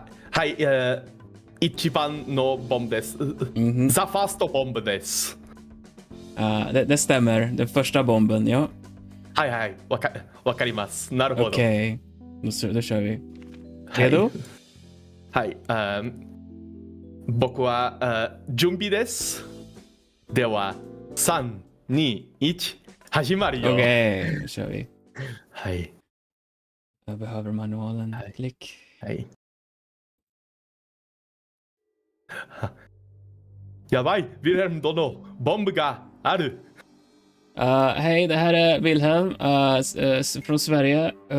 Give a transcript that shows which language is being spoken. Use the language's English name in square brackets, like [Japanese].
[Japanese] はい、一番のボンブです. [English] The first bomb [Japanese] です. [Swedish] Det stämmer. Den första bomben, ja. [Japanese] はい、わかります.なるほど. [Swedish] Okej, då kör vi. Redo? [Japanese] はい、僕は準備です. では、3、2、1、始まるよ. [Swedish] Okej, då kör vi. [Japanese] はい. [Swedish] Jag behöver manualen. Klick. [Japanese] はい. やばい, Vilhelm Dono, ボンブがある. [Swedish] Hej, det här är Vilhelm från Sverige.